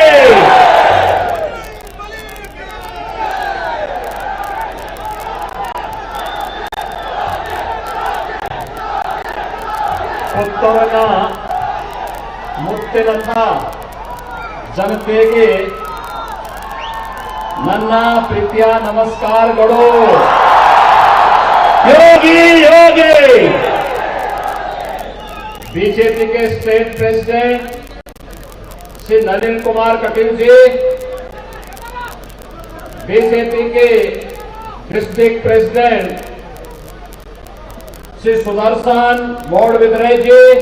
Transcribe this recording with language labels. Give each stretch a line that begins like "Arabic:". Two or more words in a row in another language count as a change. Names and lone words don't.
Kannada: ಪುತ್ತೂರಿನ ಮುತ್ತಿನಂಥ ಜನತೆಗೆ ನನ್ನ ಪ್ರೀತಿಯ ನಮಸ್ಕಾರಗಳು. ಯೋಗಿ ಯೋಗಿ
Hindi: बीजेपी के स्टेट प्रेसिडेंट श्री नलिन कुमार कटील जी, बीजेपी के डिस्ट्रिक्ट प्रेसिडेंट श्री सुदर्शन मोडविद्रे जी,